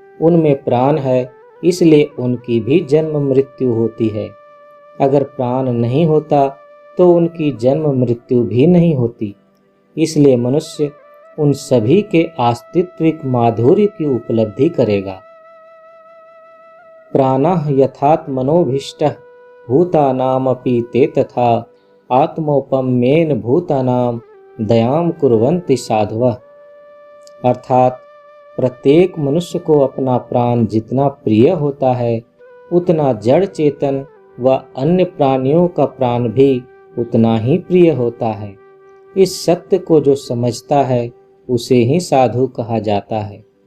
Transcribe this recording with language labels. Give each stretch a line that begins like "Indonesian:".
Hindi: उनमें प्राण है इसलिए उनकी भी जन्म मृत्यु होती है। अगर प्राण नहीं होता तो उनकी जन्म मृत्यु भी नहीं होती। इसलिए मनुष्य उन सभी के आस्तित्विक माधुर्य की उपलब्धि करेगा।
Sanskrit: प्राणः यथात्मनोभीष्टः भूतानामपि ते तथा आत्मोपम्येन भूतानाम दयाम कुर्वन्ति साधवः।
Hindi: अर्थात प्रत्येक मनुष्य को अपना प्राण जितना प्रिय होता है, उतना जड़ चेतन व अन्य प्राणियों का प्राण भी उतना ही प्रिय होता है। इस सत्य को जो समझता है उसे ही साधु कहा जाता है।